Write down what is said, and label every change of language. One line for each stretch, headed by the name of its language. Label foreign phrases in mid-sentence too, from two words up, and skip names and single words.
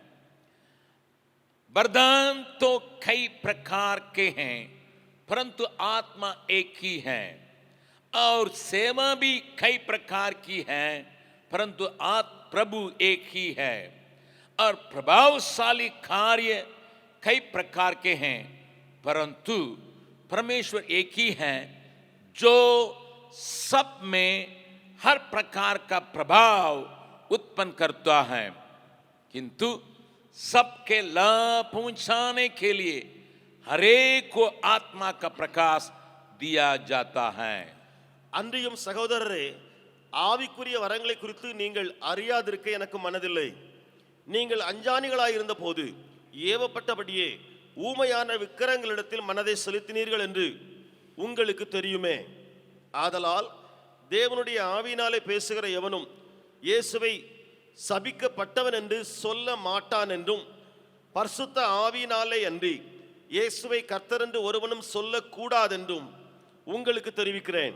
Hindi: वरदान तो कई प्रकार के हैं, परंतु आत्मा एक ही है, और सेवा भी कई प्रकार की है, परंतु प्रभु एक ही है, और प्रभावशाली कार्य कई प्रकार के हैं, परंतु परमेश्वर एक ही है जो सब में हर प्रकार का प्रभाव उत्पन्न करता है। किंतु सबके लाभ पहुंचाने के लिए हरेक को आत्मा का प्रकाश दिया जाता है।
Tamil: அன்றியும் சகோதரரே, ஆவிக்குரிய வரங்களை குறித்து நீங்கள் அறியாதிருக்க எனக்கு மனதில்லை. நீங்கள் அஞ்ஞானிகளாய் இருந்தபோது ஏவப்பட்டபடியே ஊமையான விக்கிரகங்களிடத்தில் மனதை செலுத்தினீர்கள் என்று உங்களுக்கு தெரியுமே. ஆதலால் தேவனுடைய ஆவியினாலே பேசுகிற எவனும் இயேசுவை சபிக்கப்பட்டவன் என்று சொல்ல மாட்டான் என்றும், பரிசுத்த ஆவியினாலே அன்றி இயேசுவை கர்த்தர் என்று ஒருவனும் சொல்லக்கூடாதென்றும் உங்களுக்கு தெரிவிக்கிறேன்.